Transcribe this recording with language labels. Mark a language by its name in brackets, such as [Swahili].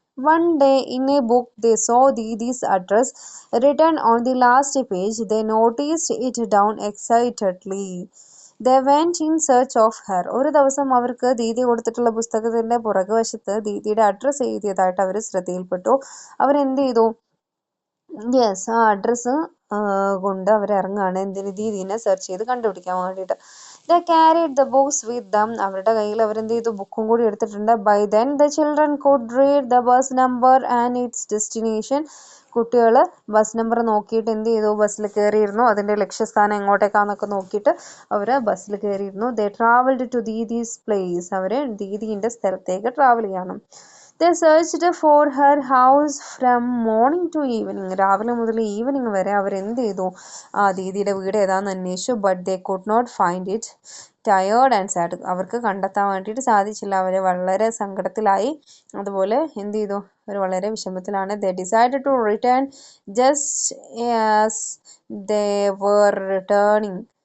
[English] One day in a book they saw Didi's address written on the last page. They noticed it down excitedly. They went in search of her. [Malayalam] ഒരു ദിവസം അവർക്ക് ദീദി കൊടുത്തിട്ടുള്ള പുസ്തകത്തിന്റെ പുറകുവശത്ത് ദീദിയുടെ address എഴുതിയതായിട്ട് അവർ ശ്രദ്ധയിൽപ്പെട്ടു. അവരെന്ത് ചെയ്തു? Yes, ആ അഡ്രസ്സ് കൊണ്ട് അവർ ഇറങ്ങുകയാണ്. എന്തിന്? ദീദീനെ സെർച്ച് ചെയ്ത് കണ്ടുപിടിക്കാൻ വേണ്ടിയിട്ട്. [English] They carried the books with them. [Malayalam] അവരുടെ കയ്യിൽ അവരെന്ത് ചെയ്തു? ബുക്കും കൂടി എടുത്തിട്ടുണ്ട്. [English] By then the children could read the bus number and its destination. [Malayalam] കുട്ടികൾ ബസ് നമ്പർ നോക്കിയിട്ട് എന്ത് ചെയ്തു? ബസ്സിൽ കയറിയിരുന്നു. അതിൻ്റെ ലക്ഷ്യസ്ഥാനം എങ്ങോട്ടേക്കാന്നൊക്കെ നോക്കിയിട്ട് അവർ ബസ്സിൽ കയറിയിരുന്നു. [English] They traveled to Didi's place. [Malayalam] അവർ ദീദീൻ്റെ സ്ഥലത്തേക്ക് ട്രാവൽ ചെയ്യണം. [English] They searched for her house from morning to evening. [Malayalam] രാവിലെ മുതൽ ഈവനിങ് വരെ അവരെന്ത് ചെയ്തു? ദീദിയുടെ വീട് ഏതാണെന്ന് അന്വേഷിച്ചു. [English] But they could not find it. Tired and sad. [Malayalam] അവർക്ക് കണ്ടെത്താൻ വേണ്ടിയിട്ട് സാധിച്ചില്ല. അവർ വളരെ സങ്കടത്തിലായി. അതുപോലെ എന്ത് ചെയ്തു? അവർ വളരെ വിഷമത്തിലാണ്. [English] They decided to return just as they were returning.